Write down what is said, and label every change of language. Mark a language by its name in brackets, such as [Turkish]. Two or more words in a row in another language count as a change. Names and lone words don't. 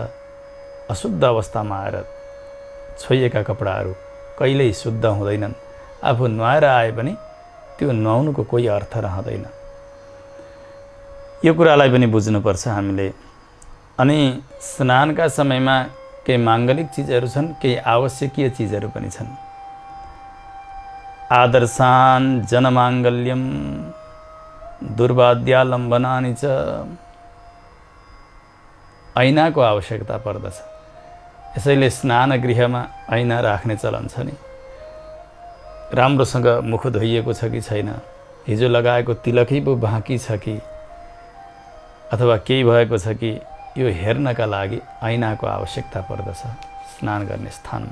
[Nepali] अशुद्ध अवस्थामा आएर छोइएका कपडाहरू कहिल्यै शुद्ध हुँदैनन्। आफू नुहाएर आए पनि त्यो नुहाउनुको कोही अर्थ रहँदैन। यो कुरालाई पनि बुझ्नुपर्छ हामीले। अनि स्नानका समयमा केही माङ्गलिक चिजहरू छन्, केही आवश्यकीय चिजहरू पनि छन्। [Sanskrit] आदर्शान् जनमाङ्गल्यम दुर्वाद्यालम्बनानि च। [Nepali] ऐनाको आवश्यकता पर्दछ। यसैले स्नान गृहमा ऐना राख्ने चलन छ नि। राम्रोसँग मुख धोइएको छ कि छैन, हिजो लगाएको तिलकै पो बाँकी छ कि अथवा केही भएको छ कि, यो हेर्नका लागि ऐनाको आवश्यकता पर्दछ स्नान गर्ने स्थानमा।